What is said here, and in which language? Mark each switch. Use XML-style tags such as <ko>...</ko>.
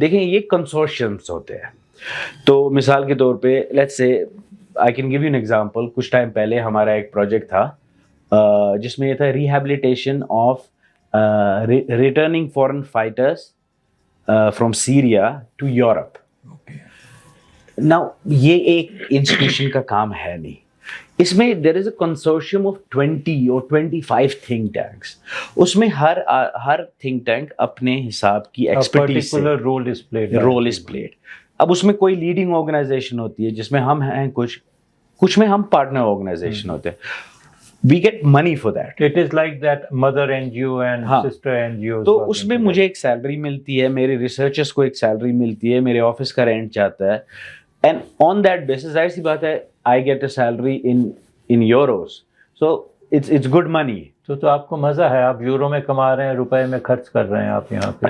<ur>دیکھیں یہ consortiums ہوتے ہیں. تو مثال کے طور پہ</ur> <en>let's say I can give you an example.</en> <ur>کچھ ٹائم پہلے ہمارا ایک پروجیکٹ تھا جس میں یہ تھا</ur> <en>rehabilitation of returning foreign fighters from Syria to Europe.</en> <ur>Now یہ ایک انسٹیٹیوشن کا کام ہے نہیں. اس میں</ur> <en>there is a consortium of 20 or 25 think tanks.</en> <ur>اس میں ہر think tank اپنے حساب کی ایکسپرٹیز سے</ur> <en>role is played.</en> <ur>اب اس میں کوئی لیڈنگ آرگنائزیشن ہوتی ہے جس میں ہم ہیں, کچھ میں ہم پارٹنر آرگنائزیشن ہوتے ہیں.</ur> <en>We get money for that. It is like that mother NGO and sister NGOs.</en> <ur>تو اس میں مجھے ایک سیلری ملتی ہے, میرے ریسرچرس کو ایک سیلری ملتی ہے, میرے آفس کا رینٹ جاتا ہے,</ur> <en>and on that basis</en> <ur>ظاہر سی بات ہے</ur> <en>I get a salary in euros. So it's good money.</en> <ur>تو آپ کو مزہ ہے, آپ یورو میں کما رہے ہیں, روپے میں خرچ کر رہے ہیں آپ یہاں پہ.</ur>